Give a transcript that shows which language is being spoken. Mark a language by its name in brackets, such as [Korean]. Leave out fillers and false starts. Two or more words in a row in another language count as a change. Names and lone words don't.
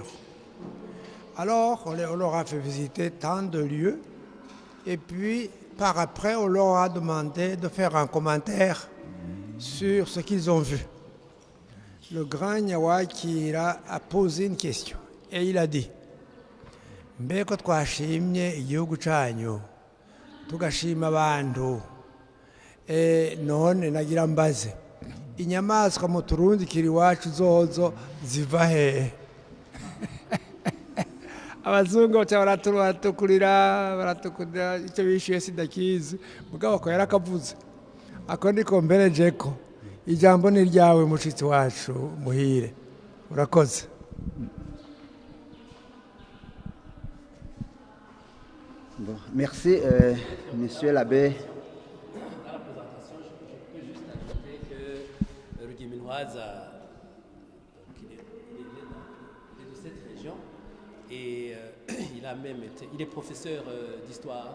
[French] Alors, on leur a fait visiter tant de lieux et puis par après, on leur a demandé de faire un commentaire sur ce qu'ils ont vu. Le grand Nyawakira a posé une question et il a dit: [Rundi] mbeko twashimye igihugu canyu tugashima abantu none nagira mbaze inyamaswa mu turundikira iwacu zozo ziva hehe? Abazungu baratukurira icyo bishyuye sidakizi mugabo ako yarakavuze. Ako ndiko mbereje ko ijambo ni ryawe mushitsi wacu muhire. Urakoze. [French] Bon, merci, monsieur l'abbé. Dans la présentation, je peux juste ajouter que Rugeminwaza, il est de cette région et il est professeur d'histoire.